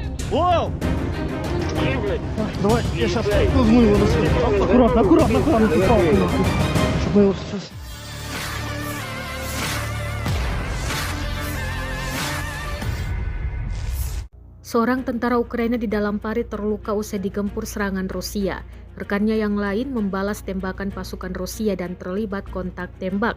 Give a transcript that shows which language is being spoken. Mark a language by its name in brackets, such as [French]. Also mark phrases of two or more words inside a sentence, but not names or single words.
[Russian] Воу! Давай, я сейчас возьму его на свет. Аккуратно, аккуратно, аккуратно. Чтобы мы его сейчас... [Indonesian] Seorang tentara Ukraina di dalam parit terluka usai digempur serangan Rusia. Rekannya yang lain membalas tembakan pasukan Rusia dan terlibat kontak tembak.